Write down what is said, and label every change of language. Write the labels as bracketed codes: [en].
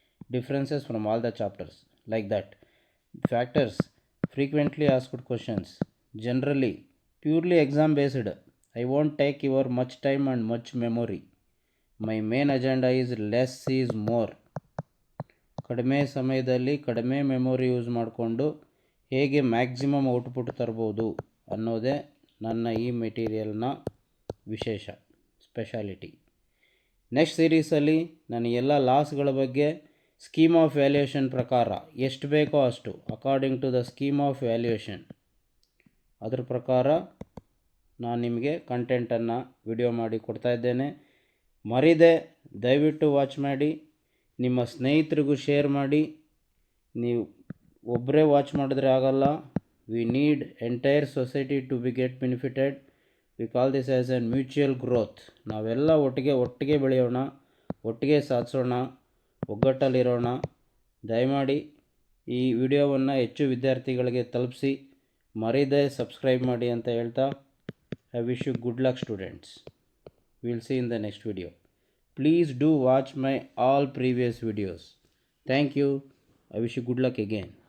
[en] Differences from all the chapters, like that. Factors, frequently asked questions. Generally, purely exam based. I won't take your much time and much memory. My main agenda is less is more. [kn] ಕಡಿಮೆ ಸಮಯದಲ್ಲಿ ಕಡಿಮೆ memory use ಮಾಡಿಕೊಂಡು ಹೇಗೆ maximum output ತರ್ಬೋದು ಅನ್ನೋದೇ ನನ್ನ ಈ ಮೆಟೀರಿಯಲ್ನ ವಿಶೇಷ ಸ್ಪೆಷಾಲಿಟಿ. ನೆಕ್ಸ್ಟ್ ಸೀರೀಸಲ್ಲಿ ನಾನು ಎಲ್ಲ ಲಾಸ್ಗಳ ಬಗ್ಗೆ ಸ್ಕೀಮ್ ಆಫ್ ವ್ಯಾಲ್ಯೂಯೇಷನ್ ಪ್ರಕಾರ ಎಷ್ಟು ಬೇಕೋ ಅಷ್ಟು, [en] according to the scheme of valuation, [kn] ಅದ್ರ ಪ್ರಕಾರ ನಾನು ನಿಮಗೆ ಕಂಟೆಂಟನ್ನು ವಿಡಿಯೋ ಮಾಡಿ ಕೊಡ್ತಾ ಇದ್ದೇನೆ. ಮರಿದೆ ದಯವಿಟ್ಟು ವಾಚ್ ಮಾಡಿ, ನಿಮ್ಮ ಸ್ನೇಹಿತರಿಗೂ ಶೇರ್ ಮಾಡಿ. ನೀವು ಒಬ್ಬರೇ ವಾಚ್ ಮಾಡಿದ್ರೆ ಆಗಲ್ಲ. [en] We need entire society to be get benefited. We call this as a mutual growth. [kn] ನಾವೆಲ್ಲ ಒಟ್ಟಿಗೆ ಬೆಳೆಯೋಣ, ಒಟ್ಟಿಗೆ ಸಾಧಿಸೋಣ, ಒಗ್ಗಟ್ಟಲ್ಲಿರೋಣ. ದಯಮಾಡಿ ಈ ವಿಡಿಯೋವನ್ನು ಹೆಚ್ಚು ವಿದ್ಯಾರ್ಥಿಗಳಿಗೆ ತಲುಪಿಸಿ, ಮರಿದೇ ಸಬ್ಸ್ಕ್ರೈಬ್ ಮಾಡಿ ಅಂತ ಹೇಳ್ತಾ, [en] I wish you good luck students. Will see in the next video. Please do watch my all previous videos. Thank you. I wish you good luck again.